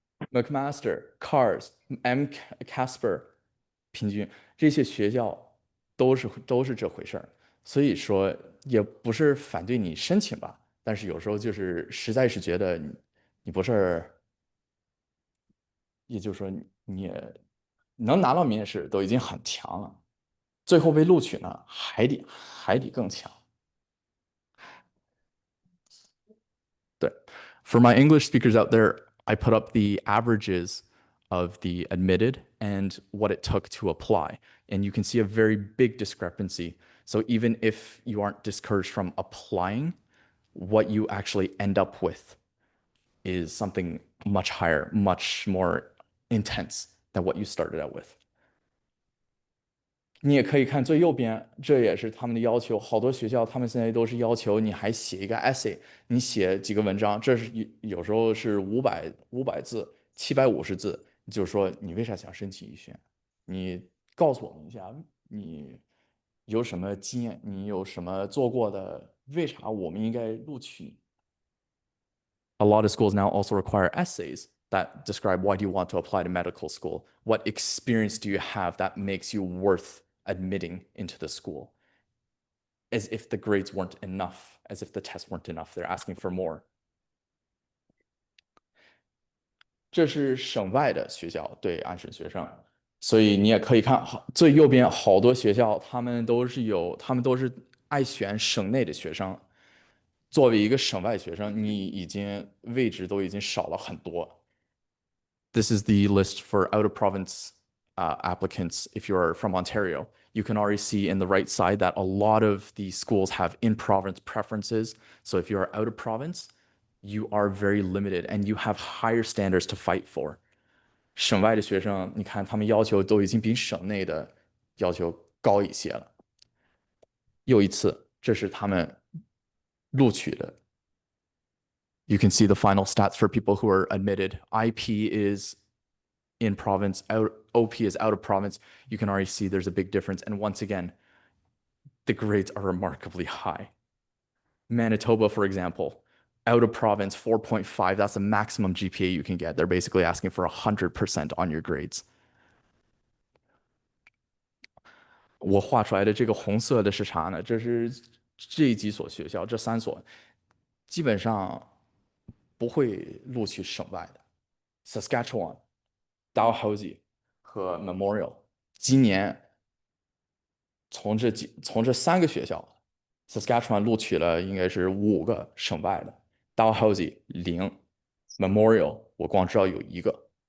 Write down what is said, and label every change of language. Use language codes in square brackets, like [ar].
[zh] McMaster、Cars、Casper 平均这些学校都是这回事儿，所以说也不是反对你申请吧，但是有时候就是实在是觉得你不是，也就是说你也能拿到面试都已经很强了，最后被录取呢还得更强。 [en] 对，For my English speakers out there, I put up the averages of the admitted and what it took to apply. And you can see a very big discrepancy. So even if you aren't discouraged from applying, what you actually end up with is something much higher, much more intense than what you started out with. [zh] 你也可以看最右边，这也是他们的要求。好多学校他们现在都是要求你还写一个 essay，你写几个文章，这是有时候是500字、750字，就是说你为啥想申请医学院？你告诉我们一下，你有什么经验？你有什么做过的？为啥我们应该录取你？ [en] A lot of schools now also require essays that describe why do you want to apply to medical school? What experience do you have that makes you worth admitting into the school? As if the grades weren't enough, as if the tests weren't enough. They're asking for more. [zh] 这是省外的学校对安省学生，所以你也可以看好最右边好多学校，他们都是爱选省内的学生。作为一个省外学生，你已经位置都已经少了很多。 [en] This is the list for out of province applicants if you're from Ontario. You can already see in the right side that a lot of these schools have in province preferences. So if you're out of province, you are very limited and you have higher standards to fight for. [zh] 省外的学生，你看他们要求都已经比省内的要求高一些了。又一次，这是他们录取的。 [en] You can see the final stats for people who are admitted. IP is in province, OP is out of province. You can already see there's a big difference. And once again, the grades are remarkably high. Manitoba, for example, out of province, 4.5. That's the maximum GPA you can get. They're basically asking for 100% on your grades. [zh] 我画出来的这个红色的是啥呢？这是这几所学校，这3所基本上不会录取省外的。 Saskatchewan、Dalhousie 和 Memorial 今年从这3个学校 ，Saskatchewan 录取了应该是5个省外的 ，Dalhousie 0 ，Memorial 我光知道有1个。